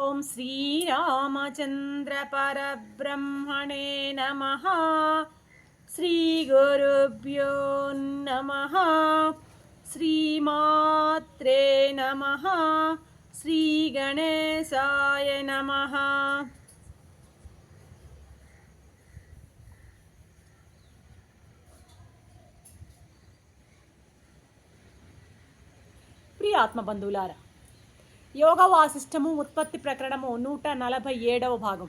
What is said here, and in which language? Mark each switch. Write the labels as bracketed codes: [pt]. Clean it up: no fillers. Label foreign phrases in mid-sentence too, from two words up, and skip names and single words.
[sa] श्रीरामचन्द्रपरब्रह्मणे नमः। श्रीगुरुभ्यो नमः। श्रीमात्रे नमः। श्रीगणेशाय नमः। [te] ప్రియ ఆత్మబంధువులారా, యోగ వాసిష్టము ఉత్పత్తి ప్రకరణము 147వ భాగం.